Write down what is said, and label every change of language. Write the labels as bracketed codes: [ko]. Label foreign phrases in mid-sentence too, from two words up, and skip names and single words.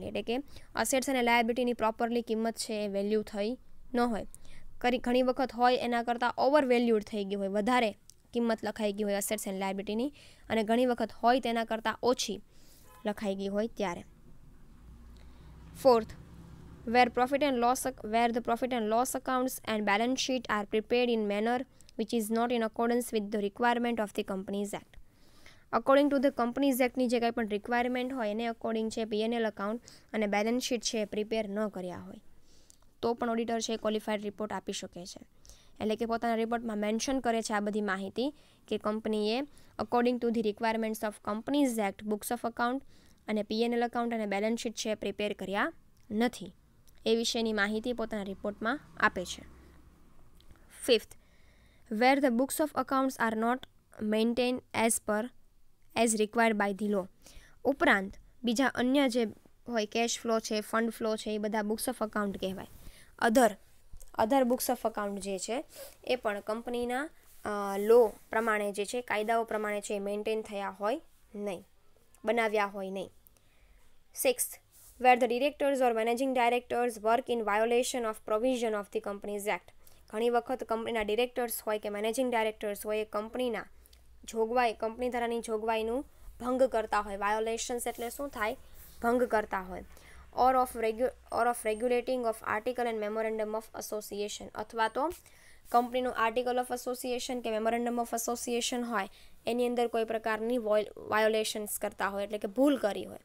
[gu] એટલે કે અસેટ્સ અને લાયબિલિટીની પ્રોપરલી કિંમત છે એ વેલ્યુ થઈ ન હોય. ઘણી વખત હોય એના કરતાં [en] over valued [gu] થઈ ગઈ હોય, વધારે કિંમત લખાઈ ગઈ હોય [en] assets and liabilityની, [gu] અને ઘણી વખત હોય તેના કરતાં ઓછી લખાઈ ગઈ હોય ત્યારે. ફોર્થ, [en] where the profit and loss accounts and balance sheet are prepared in manner which is not in accordance with the requirement of the Companies Act. according to the Companies Actની [gu] જે કાંઈ પણ રિક્વાયરમેન્ટ હોય એને અકોર્ડિંગ છે [en] P&L account [gu] અને [en] balance sheet [gu] છે પ્રિપેર ન કર્યા હોય તો પણ ઓડિટર છે [en] qualified report [gu] આપી શકે છે. એટલે કે પોતાના રિપોર્ટમાં મેન્શન કરે છે આ બધી માહિતી કે કંપનીએ [en] according to the requirements of Companies Act books of account [gu] અને [en] P&L account [gu] અને [en] balance sheet [gu] છે પ્રિપેર કર્યા નથી એ વિશેની માહિતી પોતાના રિપોર્ટમાં આપે છે. ફિફ્થ, [en] where the books of accounts are not maintained as required by the law. [gu] ઉપરાંત બીજા અન્ય જે હોય [en] cash flow [gu] છે, [en] fund flow [gu] છે, એ બધા [en] books of account [gu] કહેવાય. [en] other books of account [gu] જે છે એ પણ કંપનીના લો પ્રમાણે જે છે, કાયદાઓ પ્રમાણે છે એ મેન્ટેન થયા હોય નહીં, બનાવ્યા હોય નહીં. સિક્સ્થ, [en] where the directors or managing directors work in violation of provision of the Companies Act. [gu] ઘણી વખત કંપનીના ડિરેક્ટર્સ હોય કે [en] managing directors [gu] હોય એ કંપનીના કંપની ધારાની જોગવાઈનું ભંગ કરતા હોય. વાયોલેશન્સ એટલે શું થાય, ભંગ કરતા હોય. [en] or of regulating of article and memorandum of association, [gu] અથવા તો કંપનીનું [en] article of association [gu] કે [en] memorandum of association [gu] હોય એની અંદર કોઈ પ્રકારની વાયોલેશન્સ કરતા હોય, એટલે કે ભૂલ કરી હોય.